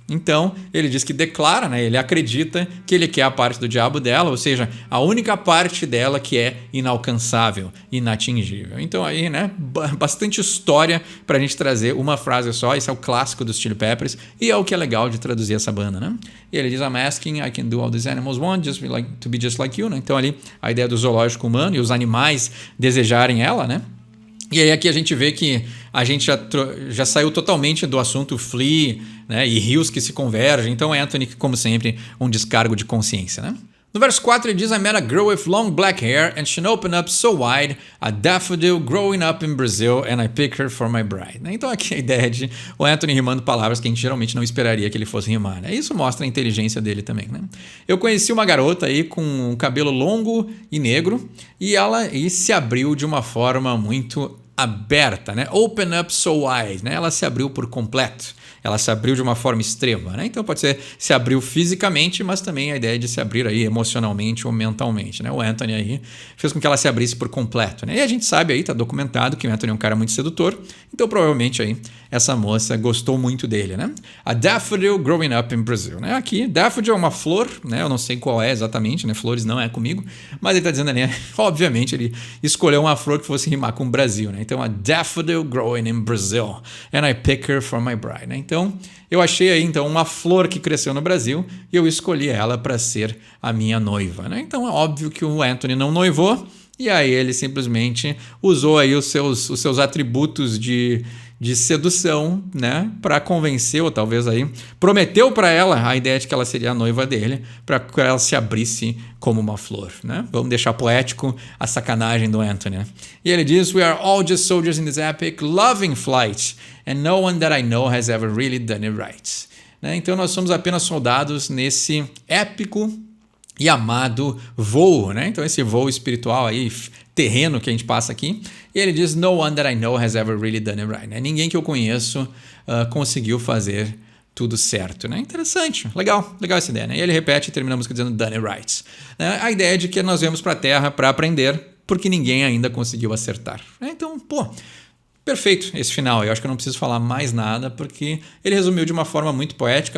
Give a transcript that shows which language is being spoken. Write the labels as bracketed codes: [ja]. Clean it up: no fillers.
[pt] Então, ele diz que declara, né? Ele acredita que ele quer a parte do diabo dela, ou seja, a única parte dela que é inalcançável, inatingível. Então aí, né? Bastante história pra gente trazer uma frase só. Esse é o clássico dos Chili Peppers e é o que é legal de traduzir essa banda, né? E ele diz, [en] I'm asking, I can do all these animals want, just to be just like you, né? [pt] Então ali, a ideia do zoológico humano e os animais desejarem ela, né? E aí aqui a gente vê que a gente já saiu totalmente do assunto Flea, né, e rios que se convergem. Então Anthony, como sempre, um descargo de consciência, né? No verso 4 ele diz, [en] I met a girl with long black hair and she opened up so wide, a daffodil growing up in Brazil and I picked her for my bride. [pt] Então aqui a ideia de o Anthony rimando palavras que a gente geralmente não esperaria que ele fosse rimar, né? Isso mostra a inteligência dele também, né? Eu conheci uma garota aí com um cabelo longo e negro e ela se abriu de uma forma muito aberta, né? [en] Open up so wide, [pt] né? Ela se abriu por completo. Ela se abriu de uma forma extrema, né? Então pode ser se abriu fisicamente, mas também a ideia de se abrir aí emocionalmente ou mentalmente, né? O Anthony aí fez com que ela se abrisse por completo, né? E a gente sabe aí, tá documentado que o Anthony é um cara muito sedutor, então provavelmente aí essa moça gostou muito dele, né? [en] A daffodil growing up in Brazil, né? [pt] Aqui, daffodil é uma flor, né? Eu não sei qual é exatamente, né? Flores não é comigo, mas ele tá dizendo ali, obviamente ele escolheu uma flor que fosse rimar com o Brasil, né? [en] Então a daffodil growing in Brazil and I pick her for my bride, né? [pt] Então eu achei aí então uma flor que cresceu no Brasil e eu escolhi ela para ser a minha noiva, né? Então é óbvio que o Anthony não noivou e aí ele simplesmente usou aí os seus atributos de sedução, né, para convencer ou talvez aí prometeu para ela a ideia de que ela seria a noiva dele, para que ela se abrisse como uma flor, né? Vamos deixar poético a sacanagem do Anthony, né? E ele diz, [en] we are all just soldiers in this epic loving flight and no one that I know has ever really done it right, né? [pt] Então nós somos apenas soldados nesse épico e amado voo, né? Então esse voo espiritual aí, terreno que a gente passa aqui. E ele diz, [en] no one that I know has ever really done it right, né? [pt] Ninguém que eu conheço conseguiu fazer tudo certo, né? Interessante, legal essa ideia, né? E ele repete e termina a música dizendo [en] done it right, [pt] né? A ideia de que nós viemos para a Terra para aprender porque ninguém ainda conseguiu acertar, né? Então, pô, perfeito esse final. Eu acho que eu não preciso falar mais nada, porque ele resumiu de uma forma muito poética.